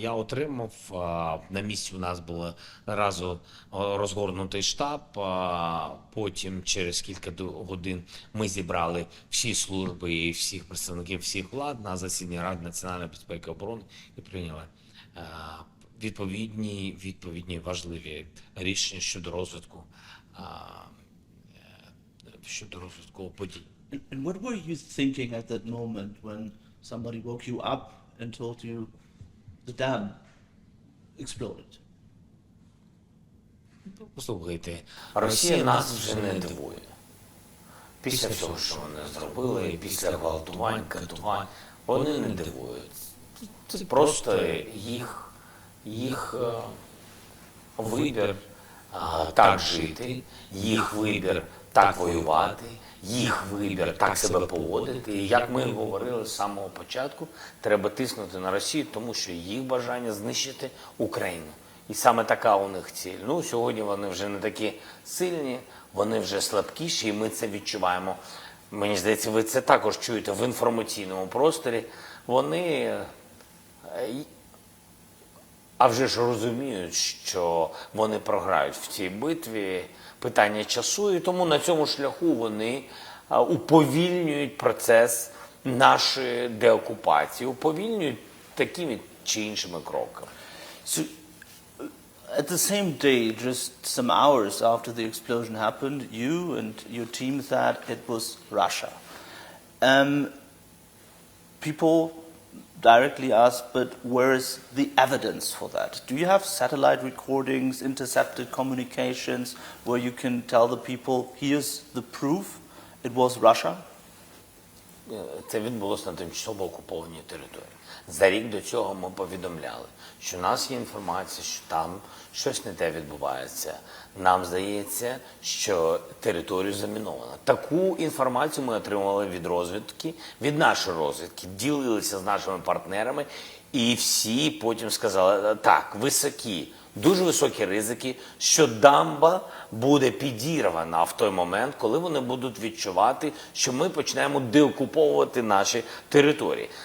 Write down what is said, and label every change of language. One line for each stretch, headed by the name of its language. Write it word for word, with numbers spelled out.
Ukrainian: Я отримав, а, на місці у нас був разу розгорнутий штаб, а, потім через кілька до- годин ми зібрали всі служби і всіх представників всіх влад на засідання Ради національної безпеки і оборони і прийняли е, відповідні, відповідні важливі рішення щодо розвитку а, е, щодо розвитку подій.
English: And, and what were you thinking at that moment when somebody woke you up and told you the dam exploded?
Ukrainian: Послухайте, Росія нас вже не дивує. Після всього, що вони зробили, і після гвалтувань, катувань, вони не дивують. Це просто їх, їх е, вибір а, так жити, їх вибір так воювати, їх вибір так себе поводити. І як ми і говорили з самого початку, треба тиснути на Росію, тому що їх бажання знищити Україну. І саме така у них ціль. Ну, сьогодні вони вже не такі сильні, вони вже слабкіші, і ми це відчуваємо. Мені здається, ви це також чуєте в інформаційному просторі. Вони е, а вже ж розуміють, що вони програють в цій битві, питання часу, і тому на цьому шляху вони а, уповільнюють процес нашої деокупації, уповільнюють такими чи іншими кроками.
English: So, uh, at the same day, just some hours after the explosion happened, you and your team thought it was Russia. Um, people directly ask, but where is the evidence for that? Do you have satellite recordings, intercepted communications, where you can tell the people, here's the proof, it was Russia?
Ukrainian: Е, Це відбулося на тимчасово окупованій території. За рік до цього ми повідомляли, що в нас є інформація, що там щось не те відбувається. Нам здається, що територію заміновано. Таку інформацію ми отримали від розвідки, від нашої розвідки, ділилися з нашими партнерами, і всі потім сказали, так, високі, дуже високі ризики, що дамба буде підірвана в той момент, коли вони будуть відчувати, що ми починаємо деокуповувати наші території.